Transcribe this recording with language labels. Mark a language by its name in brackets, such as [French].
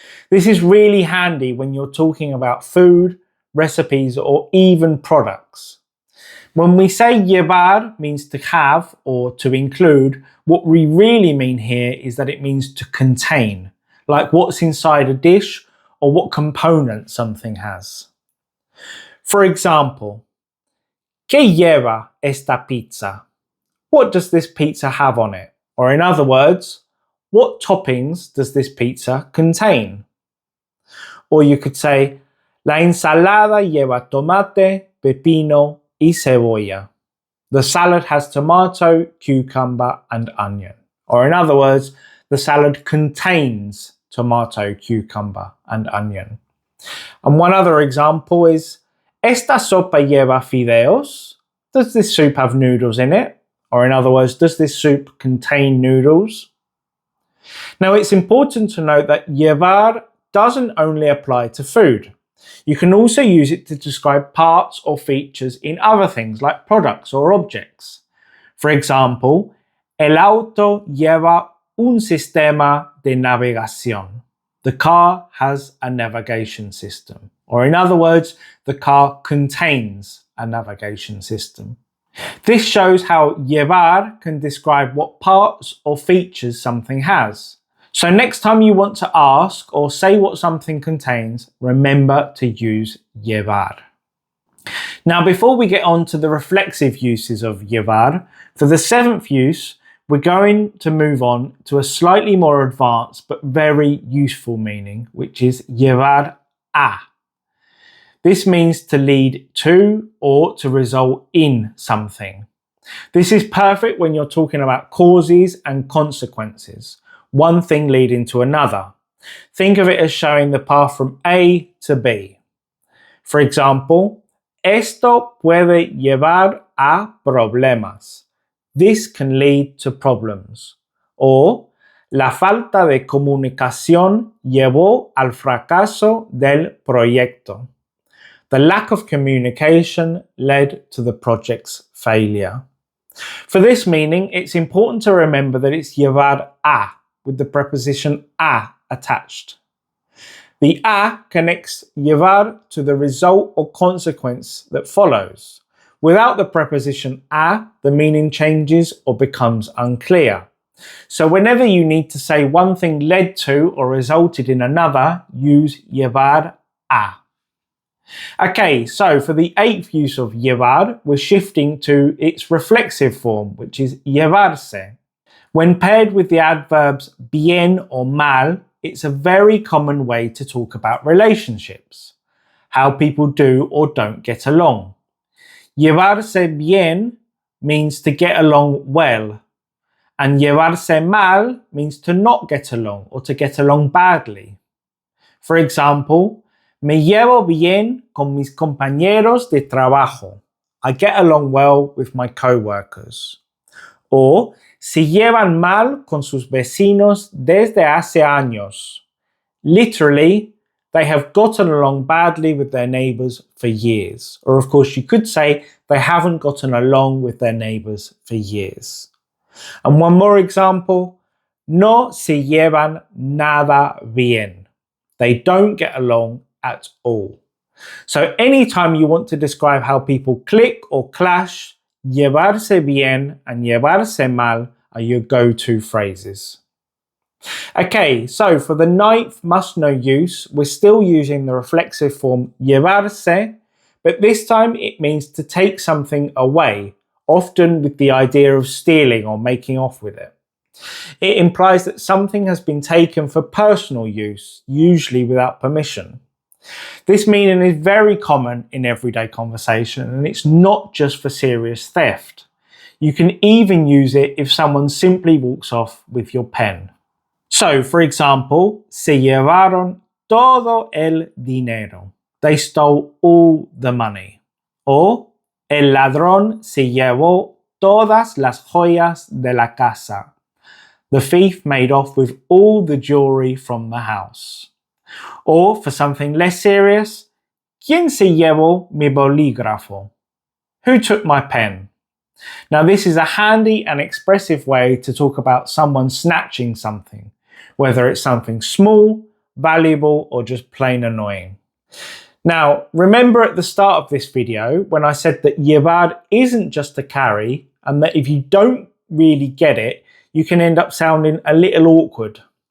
[English] This is really handy when you're talking about food, recipes, or even products. When we say llevar means to have or to include, what we really mean here is that it means to contain, like what's inside a dish or what component something has. For example, [Spanish] ¿Qué lleva esta pizza? [English] What does this pizza have on it? Or in other words, what toppings does this pizza contain? Or you could say, [Spanish] La ensalada lleva tomate, pepino y cebolla. [English] The salad has tomato, cucumber and onion. Or in other words, the salad contains tomato, cucumber and onion. And one other example is, [Spanish] ¿Esta sopa lleva fideos? [English] Does this soup have noodles in it? Or in other words, does this soup contain noodles? Now it's important to note that llevar doesn't only apply to food. You can also use it to describe parts or features in other things like products or objects. For example, [Spanish] el auto lleva un sistema de navegación. [English] The car has a navigation system. Or in other words, the car contains a navigation system. This shows how llevar can describe what parts or features something has. So next time you want to ask or say what something contains, remember to use llevar. Now before we get on to the reflexive uses of llevar, for the seventh use, we're going to move on to a slightly more advanced but very useful meaning, which is llevar a. This means to lead to or to result in something. This is perfect when you're talking about causes and consequences, one thing leading to another. Think of it as showing the path from A to B. For example, [Spanish] esto puede llevar a problemas. [English] This can lead to problems. [Spanish] Or, la falta de comunicación llevó al fracaso del proyecto. [English] The lack of communication led to the project's failure. For this meaning, it's important to remember that it's llevar a with the preposition a attached. The a connects llevar to the result or consequence that follows. Without the preposition a, the meaning changes or becomes unclear. So whenever you need to say one thing led to or resulted in another, use llevar a. Okay, so for the eighth use of llevar, we're shifting to its reflexive form, which is llevarse. When paired with the adverbs bien or mal, it's a very common way to talk about relationships, how people do or don't get along. Llevarse bien means to get along well, and llevarse mal means to not get along or to get along badly. For example, [Spanish] me llevo bien con mis compañeros de trabajo. [English] I get along well with my co-workers. [Spanish] Or, se llevan mal con sus vecinos desde hace años. [English] Literally, they have gotten along badly with their neighbours for years. Or of course you could say they haven't gotten along with their neighbours for years. And one more example, [Spanish] no se llevan nada bien. [English] They don't get along at all. So anytime you want to describe how people click or clash, llevarse bien and llevarse mal are your go-to phrases. Okay, so for the ninth must-know use, we're still using the reflexive form llevarse, but this time it means to take something away, often with the idea of stealing or making off with it. It implies that something has been taken for personal use, usually without permission. This meaning is very common in everyday conversation, and it's not just for serious theft. You can even use it if someone simply walks off with your pen. So, for example, [Spanish] se llevaron todo el dinero. [English] They stole all the money. [Spanish] Or, el ladrón se llevó todas las joyas de la casa. [English] The thief made off with all the jewelry from the house. Or, for something less serious, [Spanish] ¿Quién se llevó mi bolígrafo? [English] Who took my pen? Now this is a handy and expressive way to talk about someone snatching something, whether it's something small, valuable, or just plain annoying. Now, remember at the start of this video when I said that llevar isn't just to carry, and that if you don't really get it, you can end up sounding a little awkward.